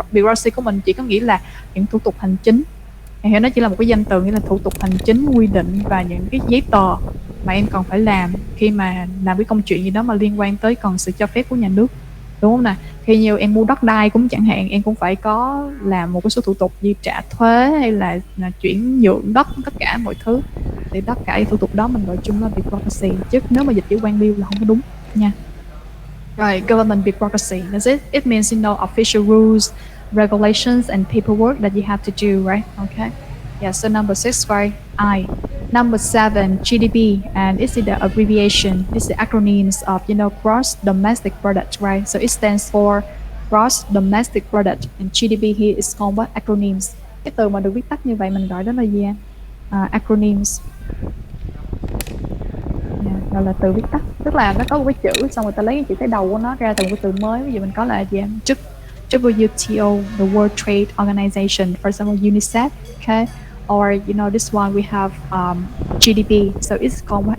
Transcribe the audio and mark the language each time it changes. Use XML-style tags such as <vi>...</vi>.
<vi>Bureaucracy của mình chỉ có nghĩa là những thủ tục hành chính. Em hiểu, nó chỉ là một cái danh từ, nghĩa là thủ tục hành chính, quy định và những cái giấy tờ mà em còn phải làm khi mà làm cái công chuyện gì đó mà liên quan tới cần sự cho phép của nhà nước, đúng không nè? Khi nhiều em mua đất đai cũng chẳng hạn, em cũng phải có làm một cái số thủ tục như trả thuế hay là chuyển nhượng đất, tất cả mọi thứ. Thì tất cả thủ tục đó mình gọi chung là bureaucracy, chứ nếu mà dịch chữ quan liêu là không có đúng nha.</vi> <en>Right, government bureaucracy. That's it. It means, you know, official rules, regulations, and paperwork that you have to do, right? Okay. Yeah, so number 6, right? I. Number 7, GDP, and it's the abbreviation. It's the acronyms of, you know, gross domestic product, right? So it stands for gross domestic product, and GDP here is called what? Acronyms.</en> <vi>Cái từ mà được viết tắt như vậy mình gọi đó là gì? Acronyms. Gọi là từ viết tắt, tức là nó có một cái chữ xong rồi ta lấy cái chữ cái đầu của nó ra từ một cái từ mới. Ví dụ mình có là gì?</vi> <en>WTO, the World Trade Organization, for example, UNICEF, okay? Or, you know, this one we have GDP, so it's called what?</en>